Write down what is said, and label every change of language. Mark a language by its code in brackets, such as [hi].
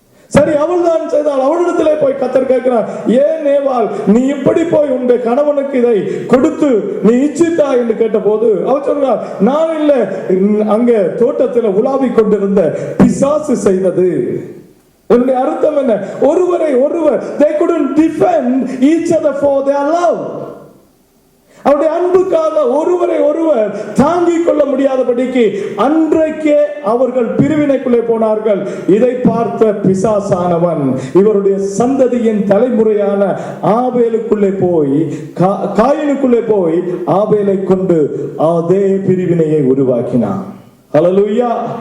[ta] சரி, அவள் தான் செய்தால். அவளிடத்திலே போய் கர்த்தர் கேட்கிறார், ஏன் ஏவாள் நீ இப்படி போய் உன்னுடைய கணவனுக்கு இதை கொடுத்து நீ இச்சித்தா என்று கேட்ட போது அவள் சொல்றார், நான் இல்ல, அங்கே தோட்டத்தில் உலாவிக் கொண்டிருந்த பிசாசு செய்தது. என்னுடைய அர்த்தம் என்ன? ஒருவரை ஒருவர் [en] they couldn't defend each other for their love. [ta] அவருடைய அன்புக்காக ஒருவரை ஒருவர் தாங்கிக் கொள்ள முடியாதபடிக்கு அன்றைக்கே அவர்கள் பிரிவினைக்குள்ளே போனார்கள். இதை பார்த்த பிசாசானவன் இவருடைய சந்ததியின் தலைமுறையான ஆபேலுக்குள்ளே போய், காயினுக்குள்ளே போய் ஆபேலை கொண்டு அதே பிரிவினையை உருவாக்கினான். ஹல்லேலூயா.